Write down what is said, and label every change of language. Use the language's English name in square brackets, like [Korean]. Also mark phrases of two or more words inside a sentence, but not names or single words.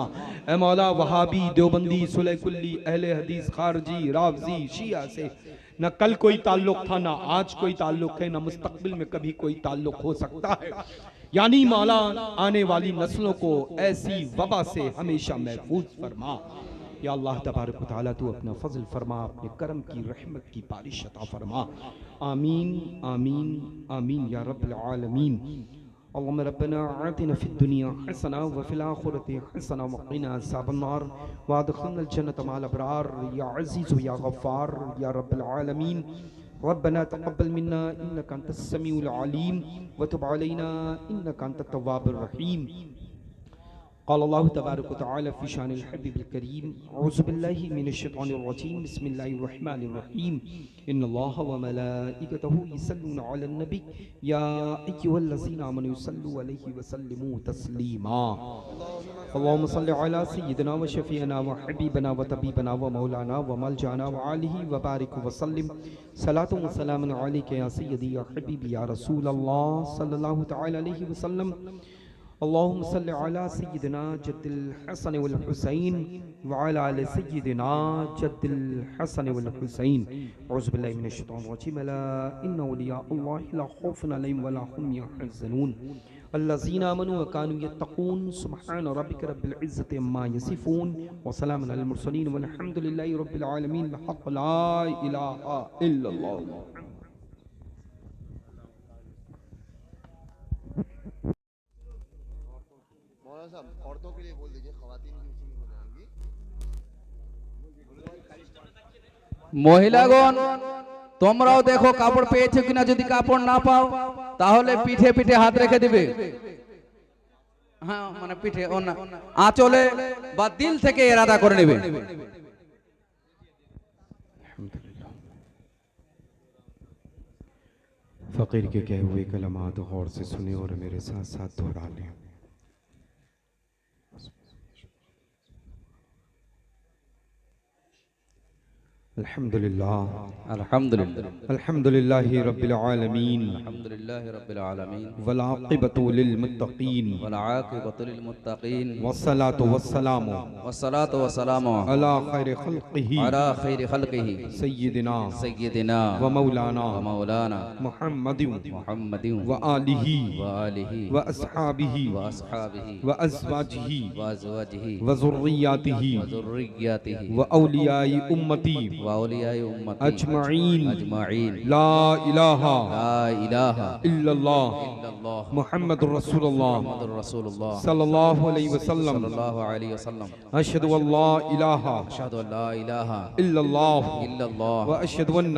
[Urdu] اے مولا وہابی، دیوبندی، صلح کلی، اہل حدیث، خارجی، رافضی، شیعہ سے نہ کل کوئی تعلق تھا، نہ آج کوئی تعلق ہے، نہ مستقبل میں کبھی کوئی تعلق ہو سکتا ہے. یعنی مولا آنے والی نسلوں کو ایسی وبا سے ہمیشہ محفوظ فرما. [Arabic] يا الله تبارك وتعالى [Urdu] تو اپنا فضل فرما، اپنے کرم کی رحمت کی بارش عطا فرما. [Arabic] آمين آمين آمين يا رب العالمين. اللهم ربنا آتنا في الدنيا حسنة وفي الآخرة حسنة وقنا عذاب النار وأدخلنا الجنة مع الأبرار يا عزيز يا غفار يا رب العالمين ربنا تقبل منا إنك أنت السميع العليم وتب علينا إنك أنت التواب الرحيم. قال الله تبارك وتعالى في شأن الحبيب الكريم أعوذ بالله من الشيطان الرجيم بسم الله الرحمن الرحيم إن الله وملائكته يصلون على النبي يا أيها الذين آمنوا صلوا عليه وسلموا تسليما. اللهم صل على سيدنا وشفيعنا وحبيبنا وطبيبنا ومولانا وملجأنا وآله وبارك وسلم صلاة وسلام عليك يا سيدي يا حبيبي يا رسول الله صلى الله تعالى عليه وسلم. اللهم صل على سيدنا جد الحسن والحسين وعلى آل سيدنا جد الحسن والحسين. أعوذ بالله من الشيطان الرجيم ألا إن أولياء الله لا خوف عليهم ولا هم يحزنون الذين آمنوا وكانوا يتقون سبحان ربك رب العزة عما يصفون وسلام على المرسلين والحمد لله رب العالمين. حق لا إله إلا الله. [Urdu] مولانا صاحب عورتوں کے لیے بول دیجیے، خواتین کی اسی میں ہو جائیں گی. [Bangla] মহিলাগণ তোমরাও দেখো কাপড় পেয়েছো কিনা, যদি কাপড় না পাও তাহলে পিঠে পিঠে হাত রেখে দিবে। হ্যাঁ মানে পিঠে আঁচলে বা দিল থেকে ইরাদা করে নেবে। [Urdu] فقیر کے کہے ہوئے کلمات غور سے سنے اور میرے ساتھ ساتھ دہرا لیں. [Arabic] अल्हम्दुलिल्लाह अल्हम्दुलिल्लाह الحمد لله رب العالمين الحمد لله رب العالمين والعاقبة للمتقين والعاقبة للمتقين والصلاة والسلام والصلاة والسلام على خير خلقه على خير خلقه सय्यिदिना सय्यिदिना ومولانا محمد मुहम्मदिन وآله وآله وأصحابه وأصحابه وأزواجه وأزواجه وذرياته وذرياته وأولياء أمته وأولياء أمته अजमईन अजमईन لا إله इल्लल्लाह إلا الله محمد رسول الله محمد رسول الله صلى الله عليه وسلم صلى الله عليه وسلم أشهد أن لا إله أشهد أن لا إله इल्लल्लाह इल्लल्लाह وأشهد أن